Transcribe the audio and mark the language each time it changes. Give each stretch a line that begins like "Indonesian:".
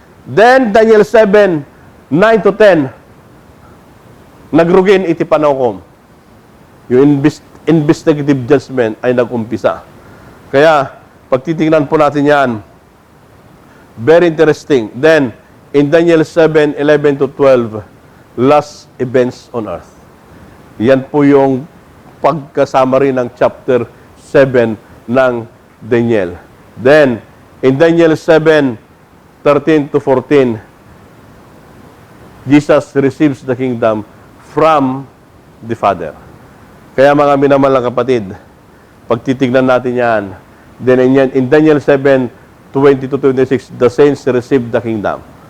Iloko: Then, Daniel 7, 9 to 10, nagrugin iti panawkom.
Filipino: Yung investigative judgment ay nag-umpisa. Kaya, pag titingnan po natin yan,
English: very interesting. Then, in Daniel 7, 11 to 12, last events on earth.
Filipino: Yan po yung pagkasama rin ng chapter 7 ng Daniel.
English: Then, in Daniel 7, 13 to 14, Jesus receives the kingdom from the Father.
Filipino: Kaya mga minamalang kapatid, pag titignan natin yan,
English: then in Daniel 7, 20 to 26, the saints receive the kingdom.